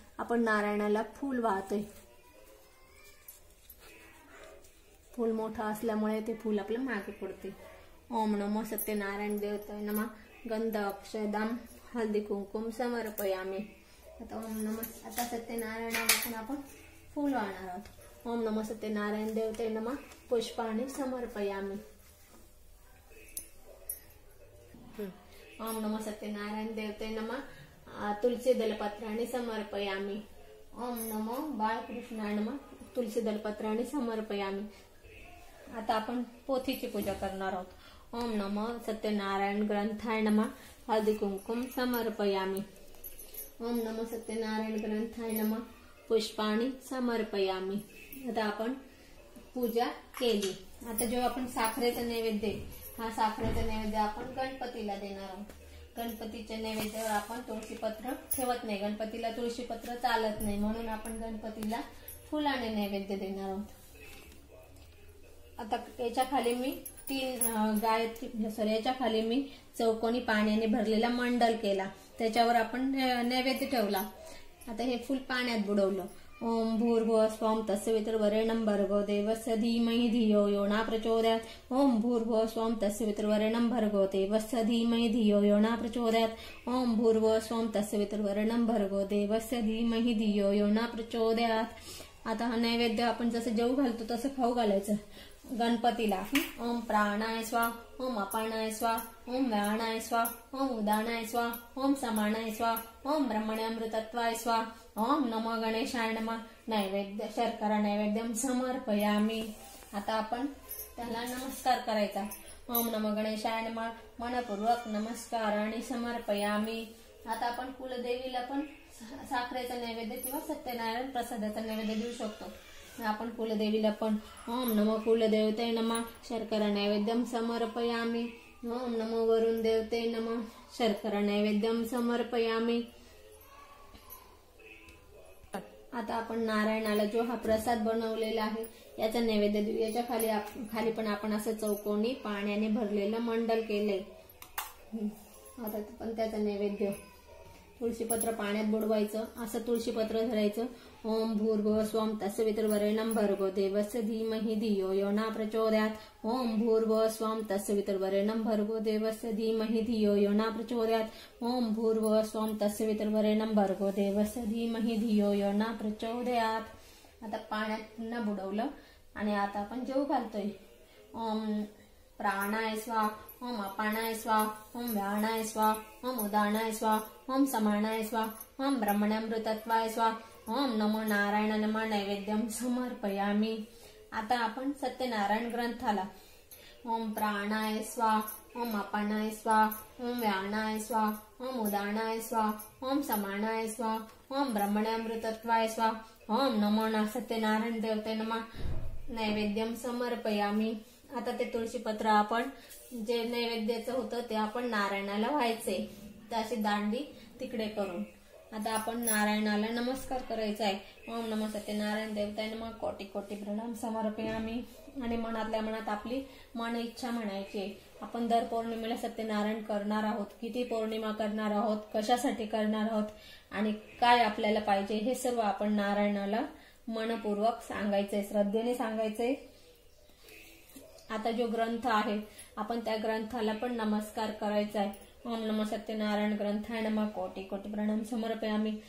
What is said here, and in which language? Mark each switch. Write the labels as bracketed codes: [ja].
[mr] आपण नारायणाला फूल वाहतोय. फूल मोठं असल्यामुळे ते फूल आपल्या मागे पडते. [sa] ओम नमो सत्यनारायण देवताय नमः. गंध अक्षदाम हळदी कुंकुम समर्पयामी. [mr] आता सत्यनारायणाला आपण फूल वाहणार आहोत. [sa] ओम नमो सत्यनारायण देवताय नमः. पुष्पाणि समर्पयामी. ओम नमो सत्यनारायण देवताय नमः. तुलसी दलपत्राणि समर्पयामी. ओम नमो बाळकृष्णाय नमः. तुलसी दलपत्राणि समर्पयामी. [mr] आता आपण पोथीची पूजा करणार आहोत. [sa] ओम नमो सत्यनारायण ग्रंथाय नमः. हळदी कुंकुम समर्पयामी. ओम नमो सत्यनारायण ग्रंथाय नमः. पुष्पाणि समर्पयामी. [mr] आता आपण पूजा केली. आता जेव्हा आपण साखरेचा नैवेद्य, हा साखरेचा नैवेद्य आपण गणपतीला देणार आहोत. गणपतीच्या नैवेद्यावर आपण तुळशीपत्र ठेवत नाही. गणपतीला तुळशीपत्र चालत नाही म्हणून आपण गणपतीला फुलाने नैवेद्य देणार आहोत. आता याच्या खाली मी याच्या खाली मी चौकोनी पाण्याने भरलेला मंडल केला. त्याच्यावर आपण नैवेद्य ठेवला. आता हे फुल पाण्यात बुडवलं. [sa] ओम भूर्भुवः स्वः तत्सवितुर्वरेण्यं भर्गो देवस्य धीमहि धियो यो न प्रचोदयात्. ओम भूर्भुवः स्वः तत्सवितुर्वरेण्यं भर्गो देवस्य धीमहि धियो यो न प्रचोदयात्. ओम भूर्भुवः स्वः तत्सवितुर्वरेण्यं भर्गो देवस्य धीमहि धियो यो न प्रचोदयात्. [mr] आता हा नैवेद्य आपण जसं जेवू घालतो तसं खाऊ घालायचं गणपतीला. [sa] ओम प्राणाय स्वाहा. ओम अपानाय स्वाहा. ओम व्यानाय स्वाहा. ओम उदानाय स्वाहा. ओम समानाय स्वाहा. ओम ब्रह्मणे अमृतत्वाय स्वाहा. ओम नमो गणेशाय नमः नैवेद्य शर्करा नैवेद्यम समर्पयामी। [mr] आता आपण त्याला नमस्कार करायचा। [sa] ओम नमो गणेशाय नमः [mr] मनपूर्वक नमस्कार आणि समर्पयामी। आता आपण कुलदेवीला पण साखरेचा नैवेद्य किंवा सत्यनारायण प्रसादाचा नैवेद्य देऊ शकतो। आपण कुलदेवीला पण [sa] ओम नमो कुलदेवते नमः शर्करा नैवेद्यम समर्पयामी। ओम नमो वरुण देवते नमः शर्करा नैवेद्यम समर्पयामी। [mr] आता आपण नारायणाला जो हा प्रसाद बनवलेला आहे याचा नैवेद्य देऊ। याच्या खाली पण आपण असं चौकोनी पाण्याने भरलेलं मंडल केलंय। आता पण त्याचा नैवेद्य तुळशीपत्र पाण्यात बुडवायचं, असं तुळशीपत्र धरायचं। [sa] ओम भूर्भुवः स्वं तत्सवितुर्वरेण्यं भर्गो देवस्य धीमहि धियो यो न प्रचोदयात्। ओम भूर्भुवः स्वं तत्सवितुर्वरेण्यं भर्गो देवस्य धीमहि धियो यो न प्रचोदयात्। ओम भूर्भुवः स्वं तत्सवितुर्वरेण्यं भर्गो देवस्य धीमहि धियो यो न प्रचोदयात्। [mr] आता पाण्यात पुन्हा बुडवलं आणि आता आपण जेवू घालतोय। [sa] ओम प्राणाय स्वाहा, ओम अपानाय स्वाहा, ओम व्यानाय स्वाहा, ओम उदानाय स्वाहा, ओम समानाय स्वाहा, ओम ब्रह्मण्यामृतत्वाय स्वाहा। ओम नमो नारायण नमः नैवेद्यम समर्पयामी। [mr] आता आपण सत्यनारायण ग्रंथाला [sa] ओम प्राणाय स्वाहा, ओम अपानाय स्वाहा, ओम व्यानाय स्वाहा, ओम उदानाय स्वाहा, ओम समानाय स्वाहा, ओम ब्रह्मण्यामृतत्वाय स्वाहा। ओम नमो सत्यनारायण देवते नमः नैवेद्यम समर्पयामी। [mr] आता ते तुळशीपत्र आपण जे नैवेद्याचं होतं ते आपण नारायणाला व्हायचे, त्याची दांडी तिकडे करून। आता आपण नारायणाला नमस्कार करायचा आहे। [sa] ओम नमो सत्यनारायण देवताय नमः कोटी कोटी प्रणाम समर्पयामी। [mr] आणि मनातल्या मनात आपली मन इच्छा म्हणायची। आपण दर पौर्णिमेला सत्यनारायण करणार आहोत, किती पौर्णिमा करणार आहोत, कशासाठी करणार आहोत आणि काय आपल्याला पाहिजे हे सर्व आपण नारायणाला मनपूर्वक सांगायचंय, श्रद्धेने सांगायचंय। आता जो ग्रंथ आहे आपण त्या ग्रंथाला पण नमस्कार करायचा आहे। [sa] ओम नमो सत्यनारायण ग्रंथाय नमः कोटी कोटी प्रणाम समर्पयामी।